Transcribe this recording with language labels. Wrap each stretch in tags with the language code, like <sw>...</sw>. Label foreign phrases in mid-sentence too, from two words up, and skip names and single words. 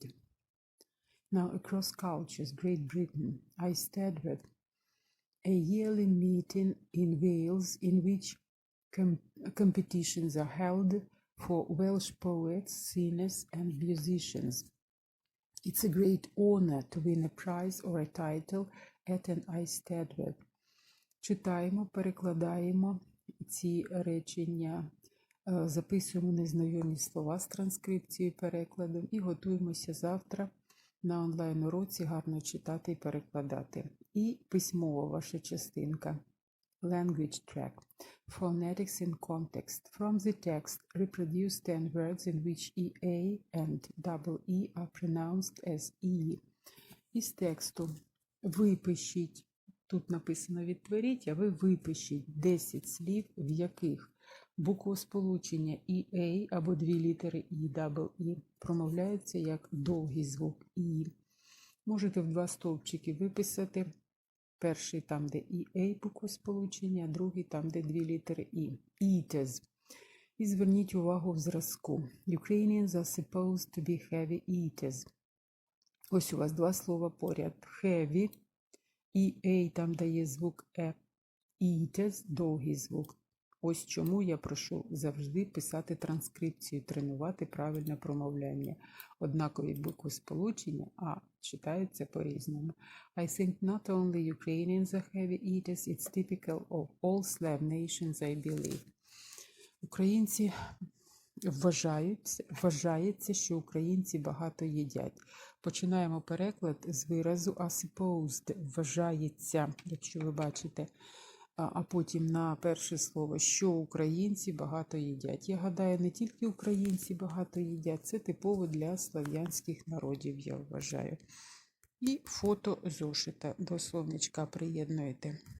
<en>Now, across cultures, Great Britain, Eisteddfod, a yearly meeting in Wales in which competitions are held for Welsh poets, singers, and musicians. It's a great honor to win a prize or a title at an Eisteddfod.</en> <uk>Читаємо, перекладаємо ці речення, записуємо незнайомі слова з транскрипцією і перекладом і готуємося завтра на онлайн-уроці гарно читати і перекладати. І письмова ваша частинка.</uk> <en>Language track. Phonetics in context. From the text, reproduce 10 words in which EA and double E are pronounced as E.</en> <uk>Із тексту випишіть, тут написано відтворіть, а ви випишіть 10 слів, в яких буквосполучення EA або дві літери E,</uk> <en>double E</en> <uk>промовляються як довгий звук E. Можете в два стовпчики виписати. Перший там, де EA буквосполучення, другий там, де дві літери E.</uk> <en>Eaters.</en> <uk>І зверніть увагу в зразку.</uk> <en>Ukrainians are supposed to be heavy eaters.</en> <uk>Ось у вас два слова поряд. Heavy. EA там дає звук E. Eaters – довгий звук. Ось чому я прошу завжди писати транскрипцію, тренувати правильне промовляння. Однакові буквосполучення, а читаються по-різному.</uk> <en>I think not only Ukrainians are heavy eaters, it's typical of all Slav nations, I believe.</en> <uk>Українці вважається, що українці багато їдять. Починаємо переклад з виразу</uk> <en>are supposed,</en> <uk>вважається, якщо ви бачите, а потім на перше слово, що українці багато їдять. Я гадаю, не тільки українці багато їдять, це типово для слав'янських народів, я вважаю. І фото зошита до словничка приєднуєте.</uk>